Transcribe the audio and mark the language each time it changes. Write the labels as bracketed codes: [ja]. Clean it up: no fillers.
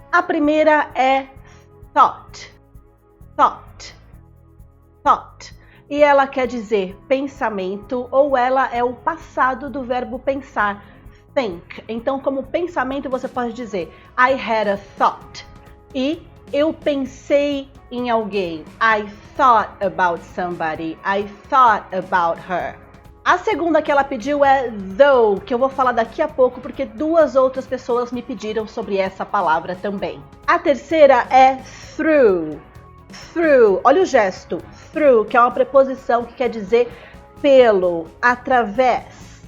[pt] A primeira é thought. Thought. Thought. E ela quer dizer pensamento, ou ela é o passado do verbo pensar. Think. Então, como pensamento, você pode dizer [en] I had a thought. [pt] E eu pensei em alguém. [en] I thought about somebody. I thought about her. [pt] A segunda que ela pediu é though, que eu vou falar daqui a pouco porque duas outras pessoas me pediram sobre essa palavra também. A terceira é through. Through. Olha o gesto. Through, que é uma preposição que quer dizer pelo, através.